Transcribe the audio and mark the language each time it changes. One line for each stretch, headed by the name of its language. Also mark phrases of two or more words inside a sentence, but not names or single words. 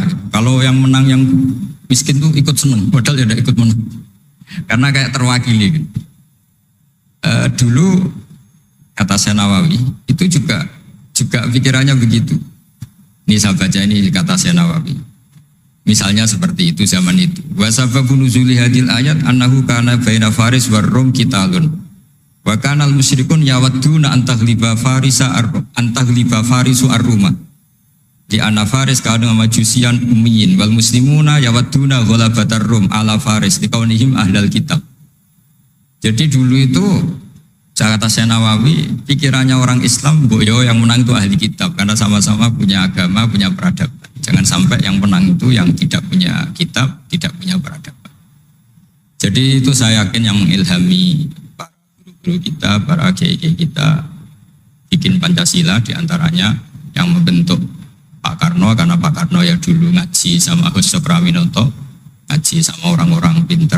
Indonesian: Kalau yang menang yang miskin tuh ikut seneng, padahal ya tidak ikut menang, karena kayak terwakili. Dulu kata Syekh Nawawi itu juga pikirannya begitu. Ini saya baca ini kata Syekh Nawawi. Misalnya seperti itu zaman itu.
Arabic: وسبب نزول هذه الآية أنه كان بين فارس والروم قتال. وكان المشركون يودون أن تغلب فارس الروم. لأن فارس كانوا مجوسا أميين والمسلمون يودون غلبة الروم على فارس لكونهم أهل الكتاب.
Indonesian: Jadi dulu itu kata Syekh Nawawi, pikirannya orang Islam, boyo yang menang itu ahli kitab karena sama-sama punya agama, punya peradaban. Jangan sampai yang menang itu yang tidak punya kitab, tidak punya peradaban. Jadi itu saya yakin yang mengilhami para guru-guru kita, para kiai-kiai kita bikin Pancasila, diantaranya yang membentuk Pak Karno, karena Pak Karno ya dulu ngaji sama Gus Sokrawinoto, ngaji sama orang-orang pinter.